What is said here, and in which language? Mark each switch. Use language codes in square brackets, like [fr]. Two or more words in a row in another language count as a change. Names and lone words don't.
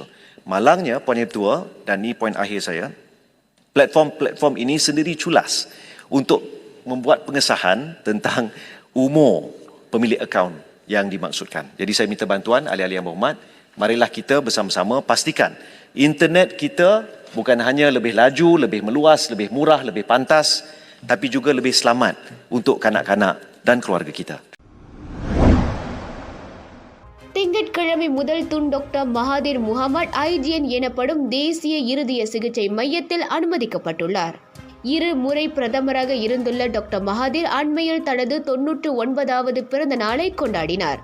[ms] Malangnya, poin yang kedua, dan ini poin akhir saya, platform ini sendiri culas untuk membuat pengesahan tentang umur pemilik akaun yang dimaksudkan. Jadi saya minta bantuan ahli-ahli Muhammad, marilah kita bersama-sama pastikan internet kita bukan hanya lebih laju, lebih meluas, lebih murah, lebih pantas, tapi juga lebih selamat untuk kanak-kanak dan keluarga kita. [ta] திங்கட்கிழமை முதல் துன் டாக்டர் மகாதீர் முகமது IGN எனப்படும் தேசிய இருதய சிகிச்சை மையத்தில் அனுமதிக்கப்பட்டுள்ளார். 2 முறை பிரதமராக இருந்துள்ள டாக்டர் மகாதீர் அண்மையில் தனது 99வது பிறந்த நாளை கொண்டாடினார்.